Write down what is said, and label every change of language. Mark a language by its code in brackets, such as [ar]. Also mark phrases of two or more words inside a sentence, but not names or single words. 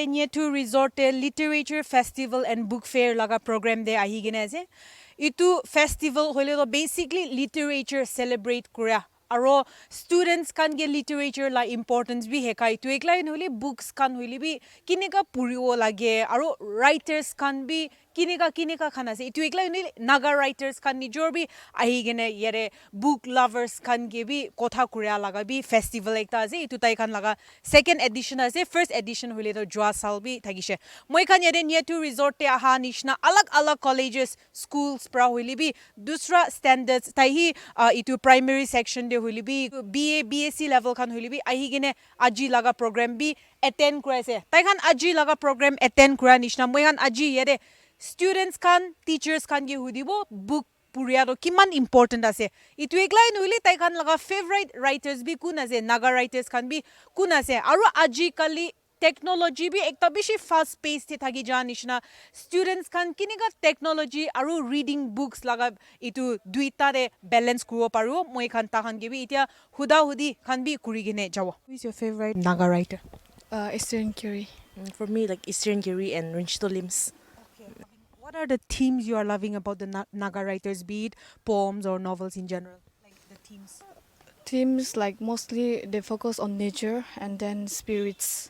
[en] near to resort literature festival and book fair [nag] laga program de ahi gine ase. Itu festival hole to basically [en] literature celebrate [nag] kura. Aro students kan ge literature la importance bi hekai tu ekla hole books kan hole bi kineka puriwo lage aro writers kan bi kineka khana se itu ekla hole naga writers kan nijor bi ahi gine yare [en] book lovers [nag] kan ge bi kotha kuria laga bi festival ekta ase itu tai kan laga [en] second edition [nag] ase [en] first edition [nag] hole to jwa sal bi thagise moi kan yare near to resort te aha nishna alag colleges schools pra hole bi dusra standards tai hi itu [en] primary section [nag] de hole bi [en] BA BSc level [nag] kan hole bi ahi gine aji laga program bi attend kura ase tai kan aji laga program attend kura nishna moi kan aji yare students kan teachers kan ge hudibo book puria to kiman important ase itu ekla nuili tai kan laga [en] favorite writers [nag] bi kun ase [en] naga writers [nag] kan bi kun ase aro aji kali technology bi ekta bishi [en] fast pace [nag] te thagi ja nishna students kan kiniga technology aro [en] reading books [nag] laga itu duita de balance kuro paru moi kan ta kan ge bi itia huda hudi kan bi kuri gine jawa. [en] Who is your favorite naga writer? Eastern Curie. For me, like Eastern Curie and Rinchito Lims. What are the themes you are loving about the Naga writers, be it poems or novels in general? Like the themes. Themes like mostly they focus on nature and then spirits.